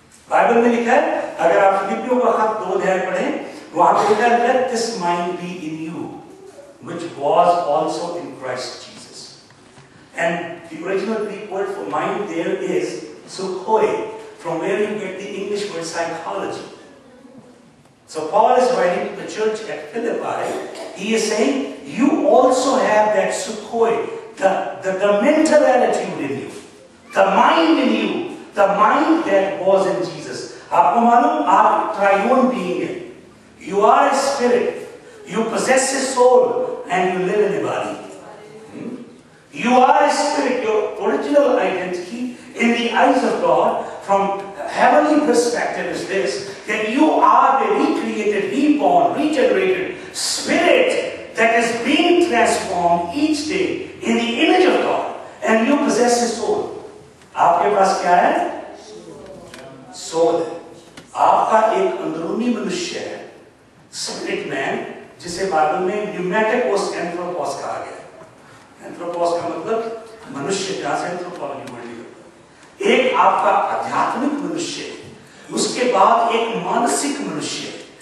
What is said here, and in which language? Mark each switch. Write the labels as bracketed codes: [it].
[hi] Bible में लिखा है, अगर आप फिलिपियों का खत 2 अध्याय पढ़ें, वहां पे लिखा है, [en] Let this mind be in you which was also in Christ Jesus. And the original Greek word for mind there is sukhoi, from where you get the English word psychology. So Paul is writing to the church at Philippi. He is saying, you also have that sukhoi, the mental attitude in you, the mind in you, the mind that was in Jesus. [hi] आपको मालूम, आप triune being है. [en] You are a spirit. You possess a soul and you live in a body. You are a spirit. Your original identity in the eyes of God from heavenly perspective is this, that you are the recreated, reborn, regenerated spirit that is being transformed each day in the image of God, and you possess a soul. [hi] आपके पास क्या है? Soul है। आपका एक अंदरूनी मनुष्य है, spirit man, जिसे बाइबल में न्यूमेटिकोस एंथ्रोपोस कहा गया। एंथ्रोपोस का मतलब मनुष्य, जहां से एंथ्रोपोलॉजी वर्ड निकलता है। एक आपका आध्यात्मिक मनुष्य है, उसके बाद एक मानसिक मनुष्य है।